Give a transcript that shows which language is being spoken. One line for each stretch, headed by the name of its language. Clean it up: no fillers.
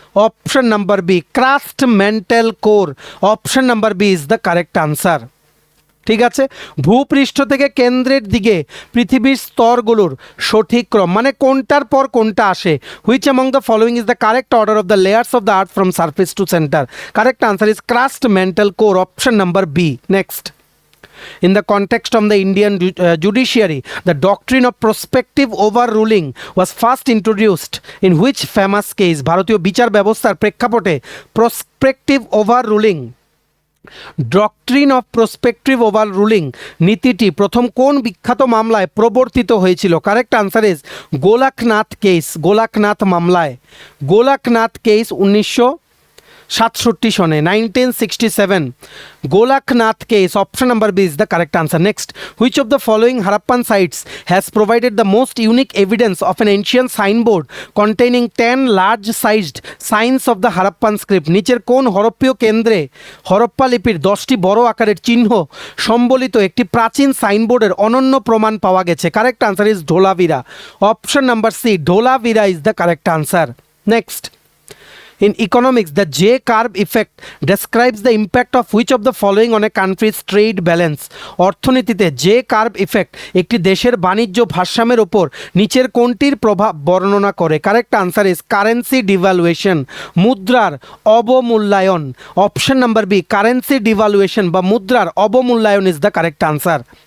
English: Option number B, crust, mantle, core. Option number B is the correct answer.
Bangla: ঠিক আছে, ভূপৃষ্ঠ থেকে কেন্দ্রের দিকে পৃথিবীর স্তরগুলোর সঠিক ক্রম, মানে কোনটার পর কোনটা আসে।
English: Which among the following is the correct order of the layers of the earth from surface to centre? Correct answer is crust, mantle, core. Option number B. Next, in the context of the Indian judiciary, the doctrine of prospective overruling was first introduced in which famous case?
Bangla: ভারতীয় বিচার ব্যবস্থার প্রেক্ষাপটে prospective overruling, doctrine of prospective ওভাররুলিং নীতিটি প্রথম কোন বিখ্যাত মামলায় প্রবর্তিত হয়েছিল?
English: Correct answer is Golaknath case.
Bangla: গোলাকনাথ মামলায়,
English: Golaknath case 1967 সনে, 1967, Golaknath case. Option number B is the correct answer. Next, which of the following Harappan sites has provided the most unique evidence of an ancient signboard containing 10 large sized signs of the Harappan script?
Bangla: নিচের কোন হরপ্পীয় কেন্দ্রে হরপ্পা লিপির 10টি বড় আকারের চিহ্ন সম্বলিত একটি প্রাচীন সাইনবোর্ডের অনন্য প্রমাণ পাওয়া গেছে?
English: Correct answer is Dholavira. Option number C, Dholavira is the correct answer. Next, in economics, the J-curve effect describes the impact of which of the following on a country's trade balance?
Bangla: অর্থনীতিতে J-curve effect একটি দেশের বাণিজ্য ভারসাম্যের উপর নিচের কোনটির প্রভাব বর্ণনা করে?
English: correct answer is currency devaluation,
Bangla: মুদ্রার অবমূল্যায়ন।
English: option number B, currency devaluation
Bangla: বা মুদ্রার অবমূল্যায়ন
English: Is the correct answer.